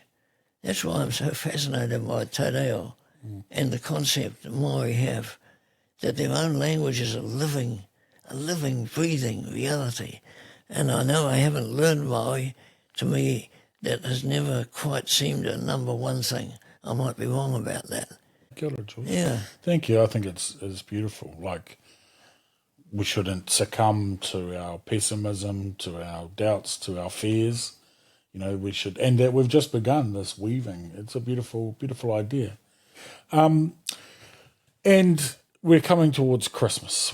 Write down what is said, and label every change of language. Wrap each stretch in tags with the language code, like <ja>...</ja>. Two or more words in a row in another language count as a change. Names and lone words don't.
<en>That's why I'm so fascinated by Te Reo and the concept that Maori have, that their own language is a living, breathing reality. And I know I haven't learned Maori. To me, that has never quite seemed a number one thing. I might be wrong about that.</en> <mi>Kia ora, George.</mi> <en>Yeah. Thank you. I think it's beautiful. Like, we shouldn't succumb to our pessimism, to our doubts, to our fears. You know, we should, and that we've just begun this weaving. It's a beautiful, beautiful idea. And we're coming towards Christmas.</en>